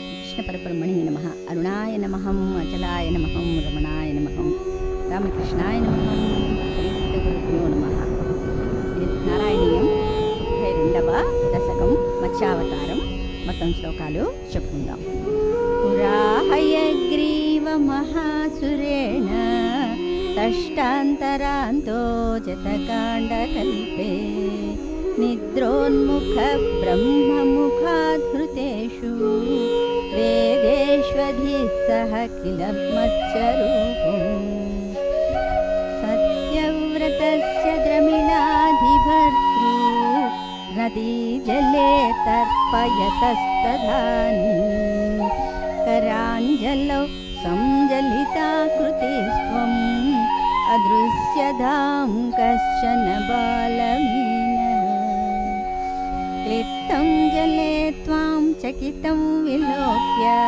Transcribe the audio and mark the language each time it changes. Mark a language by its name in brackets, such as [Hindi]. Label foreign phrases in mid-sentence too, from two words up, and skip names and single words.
[Sanskrit] कृष्णपरब्रह्मणे नमः। अरुणाय नमः, अचलाय नमः, रमणाय नमः, रामकृष्णाय नमः, श्रीदत्तगुरुभ्यो नमः. [Telugu] ఇది నారాయణీయం 32వ దశకం మత్స్యావతారం. మొత్తం శ్లోకాలు చెప్పుకుందాం. [Sanskrit] పురాహయగ్రీవ మహాసురేణ షష్టాంతరాంతో జతకాండకల్పే నిద్రోన్ముఖ బ్రహ్మముఖాధృతేషు వేదేష్వధిసః కిల మత్స్యరూపం సత్యవ్రతస్య ద్రమిళాధిభర్తృ నదీజలే తర్పయతస్తదానీ कराञ्जलौ संजलिताकृतिस्त्वम् अदृश्यधां कश्चन बालमीनः क्लिप्तं जले त्वां चकितं विलोक्य